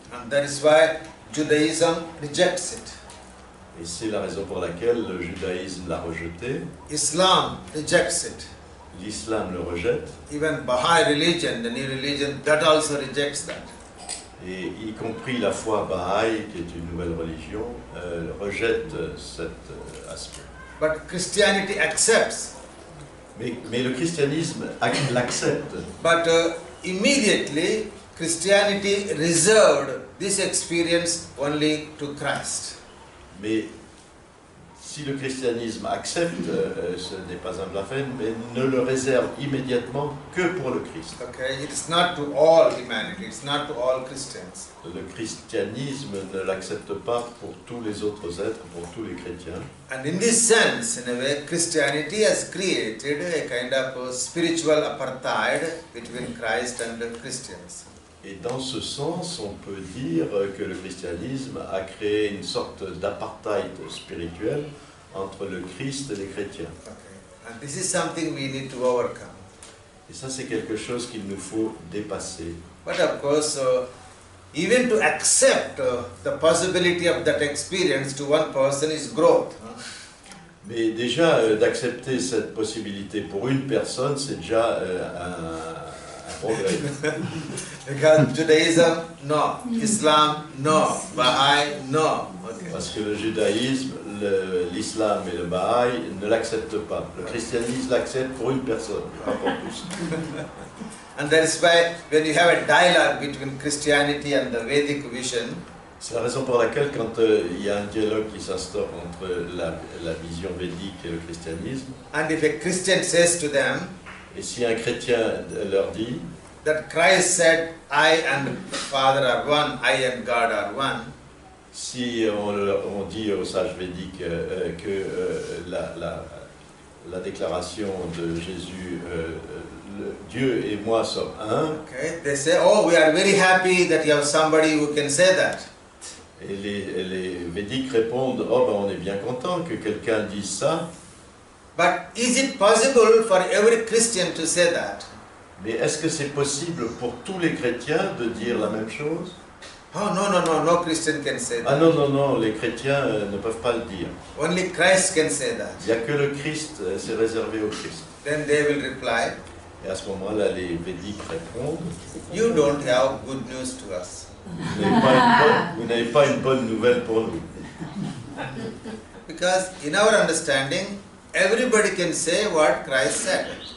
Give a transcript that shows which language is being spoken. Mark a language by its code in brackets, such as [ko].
[en] And that is why Judaism rejects it. [fr] Et c'est la raison pour laquelle le judaïsme l'a rejeté, [en] Islam rejects it. [fr] l'islam le rejette, [en] Even Baha'i religion, the new religion, that also rejects that. [fr] et y compris la foi Baha'i, qui est une nouvelle religion, rejette cet aspect. [en] But Christianity accepts. [fr] Mais le christianisme l'accepte. [en] But immediately Christianity reserved this experience only to Christ. [fr] Mais si le christianisme accepte, ce n'est pas un blasphème, mais ne le réserve immédiatement que pour le Christ. [en] Okay, it's not to all humanity, it's not to all Christians. [fr] Le christianisme ne l'accepte pas pour tous les autres êtres, pour tous les chrétiens. [en] And in this sense, in a way, Christianity has created a kind of a spiritual apartheid between Christ and the Christians. [fr] Et dans ce sens, on peut dire que le christianisme a créé une sorte d'apartheid spirituel entre le Christ et les chrétiens. [en] Okay. And this is something we need to overcome. [fr] Et ça, c'est quelque chose qu'il nous faut dépasser. [en] But of course, even to accept the possibility of that experience to one person is growth. [fr] Mais déjà, d'accepter cette possibilité pour une personne, c'est déjà un progrès. [en] Because Judaism, no. Islam, no. Baha'i, no. Okay. [fr] Parce que le judaïsme, l'islam et le Bahaï ne l'acceptent pas. Le christianisme l'accepte pour une personne, pas pour tous. [en] And that is why when you have a dialogue between Christianity and the Vedic vision, [fr] C'est la raison pour laquelle quand il y a un dialogue qui s'instaure entre la vision védique et le christianisme, [en] and if a Christian says to them [fr] et si un chrétien leur dit [en] that Christ said, I and Father are one, I and God are one, [fr] si on dit aux sages védiques que la déclaration de Jésus, Dieu et moi sommes un, [en] okay, they say, oh, we are very happy that you have somebody who can say that. [fr] et les védiques répondent, oh ben on est bien content que quelqu'un dise ça, [en] But is it possible for every Christian to say that? [fr] mais est-ce que c'est possible pour tous les chrétiens de dire la même chose? [en] Oh, no Christian can say Ah that. [fr] non, les chrétiens ne peuvent pas le dire. [en] Only Christ can say that. [fr] Il n'y a que le Christ, c'est réservé au Christ. [en] Then they will reply, [fr] Et à ce moment-là, les védiques répondent, [en] you don't have good news to us. [fr] vous n'avez pas une bonne nouvelle pour nous. [en] Because in our understanding, everybody can say what Christ said.